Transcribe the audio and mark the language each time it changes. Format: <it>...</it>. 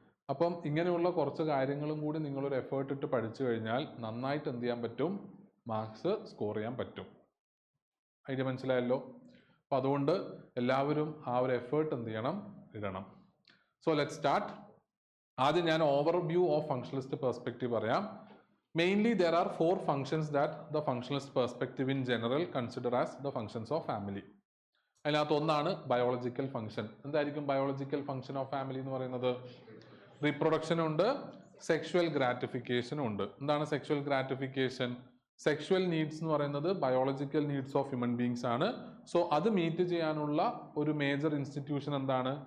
<ml>അപ്പം ഇങ്ങനെയുള്ള കുറച്ച് കാര്യങ്ങളും കൂടി നിങ്ങളൊരു എഫേർട്ട് ഇട്ട് പഠിച്ചു കഴിഞ്ഞാൽ നന്നായിട്ട് എന്ത് ചെയ്യാൻ പറ്റും, മാർക്സ് സ്കോർ ചെയ്യാൻ പറ്റും. ഐഡിയ മനസ്സിലായല്ലോ. അപ്പം അതുകൊണ്ട് എല്ലാവരും ആ ഒരു എഫേർട്ട് എന്ത് ചെയ്യണം, ഇടണം.</ml> <en>So let start.</en> <ml>ആദ്യം ഞാൻ ഓവർവ്യൂ ഓഫ് ഫങ്ഷണലിസ്റ്റ് പെർസ്പെക്റ്റീവ് പറയാം.</ml> <en>Mainly there are 4 functions that the functionalist perspective in general consider as the functions of family.</en> <ml>അതിനകത്ത് ഒന്നാണ് ബയോളജിക്കൽ ഫംഗ്ഷൻ. എന്തായിരിക്കും ബയോളജിക്കൽ ഫംഗ്ഷൻ ഓഫ് ഫാമിലി എന്ന് പറയുന്നത്? റീപ്രൊഡക്ഷനും ഉണ്ട്, സെക്ഷുവൽ ഗ്രാറ്റിഫിക്കേഷനും ഉണ്ട്. എന്താണ് സെക്ഷുവൽ ഗ്രാറ്റിഫിക്കേഷൻ? സെക്ഷുവൽ നീഡ്സ് എന്ന് പറയുന്നത്</ml> <en>biological needs of human beings</en> <ml>ആണ്. സോ അത് മീറ്റ് ചെയ്യാനുള്ള ഒരു മേജർ ഇൻസ്റ്റിറ്റ്യൂഷൻ എന്താണ്?</ml>